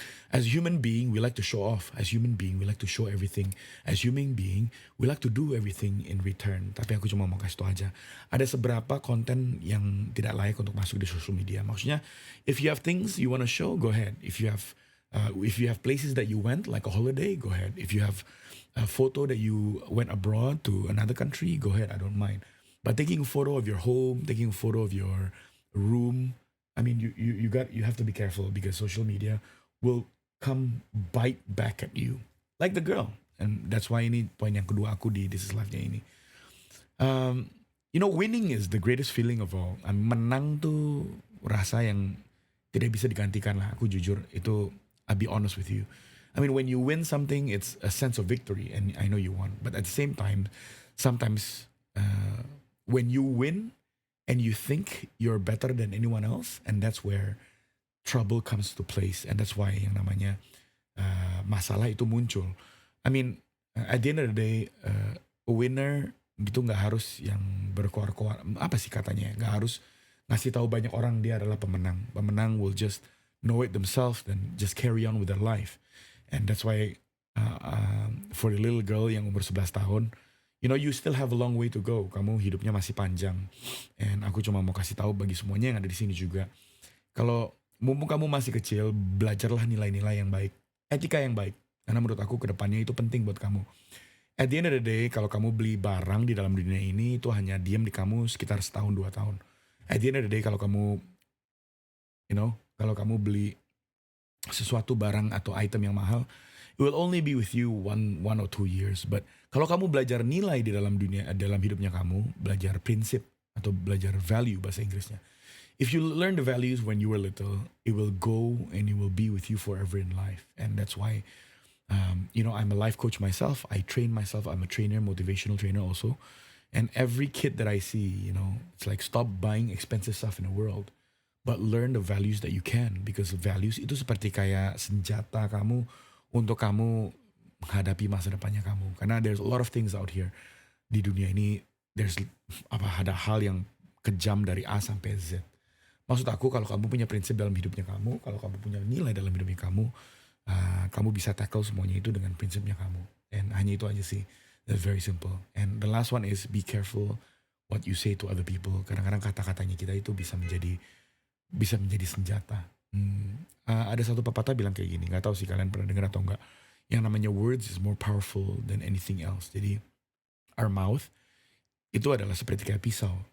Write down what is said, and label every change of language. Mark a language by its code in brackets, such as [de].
[en] As human being, we like to show off. As human being, we like to show everything. As human being, we like to do everything in return. [id] Tapi aku cuma mau kasih tahu aja. Ada seberapa konten yang tidak layak untuk masuk di social media. [en] Maksudnya, if you have things you want to show, go ahead. If you have places that you went, like a holiday, go ahead. If you have a photo that you went abroad to another country, go ahead, I don't mind. But taking a photo of your home, taking a photo of your room, I mean, you have to be careful because social media will come bite back at you, like the girl. And that's why [id] ini poin yang kedua aku di [en] This Is Life-nya ini. Winning is the greatest feeling of all. [id] Menang tuh rasa yang tidak bisa digantikan lah. Aku jujur itu, [en] I'll be honest with you. I mean, when you win something, it's a sense of victory, and I know you won. But at the same time, sometimes when you win, and you think you're better than anyone else, and that's where trouble comes to place, and that's why [id] yang namanya masalah itu muncul. [en] I mean, at the end of the day, a winner [id] gitu nggak harus yang berkoar-koar, apa sih katanya, nggak harus ngasih tahu banyak orang dia adalah pemenang. [en] Pemenang will just know it themselves and just carry on with their life, and that's why for the little girl [id] yang umur 11 tahun, [en] you still have a long way to go. [id] Kamu hidupnya masih panjang. And aku cuma mau kasih tahu bagi semuanya yang ada di sini juga. Kalau mumpung kamu masih kecil, belajarlah nilai-nilai yang baik. Etika yang baik. Karena menurut aku kedepannya itu penting buat kamu. [en] At the end of the day, [id] kalau kamu beli barang di dalam dunia ini, itu hanya diam di kamu sekitar setahun 2 tahun. At the end of the day, kalau kamu, kalau kamu beli sesuatu barang atau item yang mahal, [en] it will only be with you one or 2 years. [id] But kalau kamu belajar nilai di dalam hidupnya kamu, belajar prinsip atau belajar value bahasa Inggrisnya. [en] If you learn the values when you were little, it will go and it will be with you forever in life. And that's why, I'm a life coach myself. I train myself. I'm a trainer, motivational trainer also. And every kid that I see, it's like stop buying expensive stuff in the world, but learn the values that you can. [id] Because values itu seperti kayak senjata kamu untuk kamu menghadapi masa depannya kamu. [en] Karena there's a lot of things out here. [id] Di dunia ini, ada hal yang kejam dari A sampai Z. Maksud aku, kalau kamu punya prinsip dalam hidupnya kamu, kalau kamu punya nilai dalam hidupnya kamu, kamu bisa tackle semuanya itu dengan prinsipnya kamu. And hanya itu aja sih. [en] That's very simple. And the last one is be careful what you say to other people. [id] Kadang-kadang kata-katanya kita itu bisa menjadi senjata. Ada satu pepatah bilang kayak gini, nggak tahu sih kalian pernah dengar atau enggak. yang namanya [en] words is more powerful than anything else. [id] Jadi [en] our mouth [id] itu adalah seperti kayak pisau.